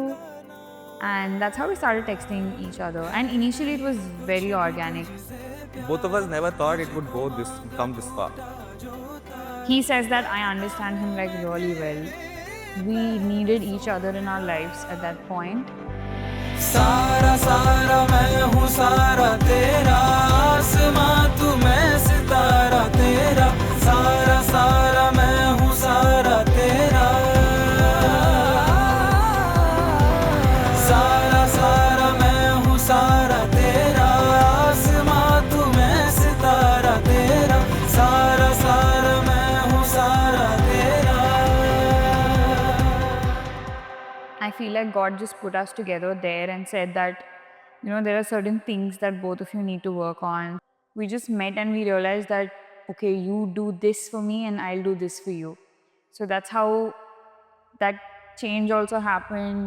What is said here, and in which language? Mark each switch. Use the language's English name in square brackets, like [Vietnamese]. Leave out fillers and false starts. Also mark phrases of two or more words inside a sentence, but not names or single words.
[English] And that's how we started texting each other. And initially it was very organic. Both of us never thought it would come this far. He says that I understand him like really well. We needed each other in our lives at that point. [Hindi] सारा सारा मैं हूँ सारा तेरा आसमां तू मैं सितारा तेरा सारा सारा मैं हूँ सारा तेरा सारा सारा मैं हूँ सारा तेरा आसमां तू मैं सितारा तेरा सारा सारा मैं हूँ सारा तेरा. [English] I feel like God just put us together there and said that, there are certain things that both of you need to work on. We just met and we realized that, okay, you do this for me and I'll do this for you. So that's how that change also happened.